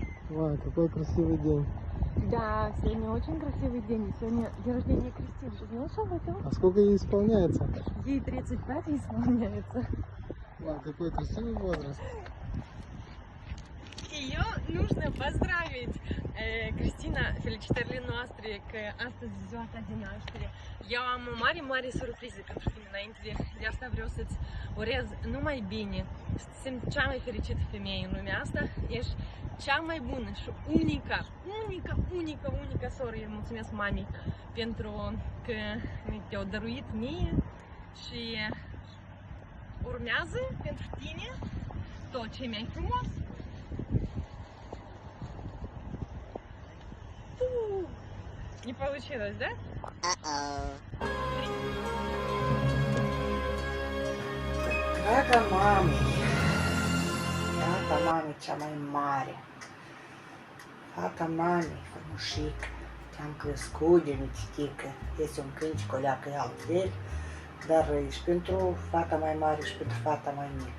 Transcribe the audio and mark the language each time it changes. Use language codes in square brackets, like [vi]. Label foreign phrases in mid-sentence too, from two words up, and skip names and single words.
[ru] Вау, какой красивый день. Да, сегодня очень красивый день. Сегодня день рождения Кристины. Ты знаешь об этом? А сколько ей исполняется? Ей 35 исполняется. Вау, какой красивый возраст. Ее нужно поздравить. [ro] Cristina, felicitările noastre că astăzi e ziua ta de naștere. Eu am o mare surpriză pentru tine înainte de asta vreau să-ți urez numai bine. Să te simți cea mai fericită femeie în lumea asta. Ești cea mai bună și unica soră. Eu mulțumesc mamei pentru că te-au dăruit mie și urmează pentru tine tot ce e mai frumos. [ru] Не получилось, да? [ro] Draga mami, fata mami cea mai mare, fata mami, frumușică, te-am crescut de mititică, este un câini cu o leacă altfel, dar ești pentru fata mai mare și pentru fata mai mică.